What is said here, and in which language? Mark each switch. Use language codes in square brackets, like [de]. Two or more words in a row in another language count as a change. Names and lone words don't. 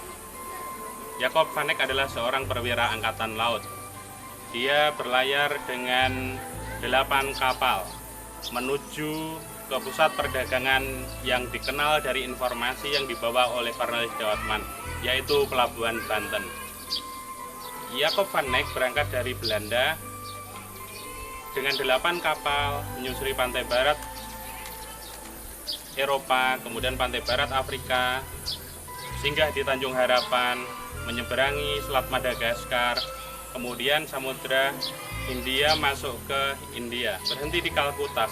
[id] Jacob van Eyck adalah seorang perwira angkatan laut. Dia berlayar dengan 8 kapal menuju ke pusat perdagangan yang dikenal dari informasi yang dibawa oleh Cornelis de Houtman, yaitu Pelabuhan Banten. Jacob van Eyck berangkat dari Belanda dengan 8 kapal menyusuri pantai barat Eropa, kemudian pantai barat Afrika, singgah di Tanjung Harapan, menyeberangi Selat Madagaskar, kemudian Samudra Hindia, masuk ke India, berhenti di Kalkuta.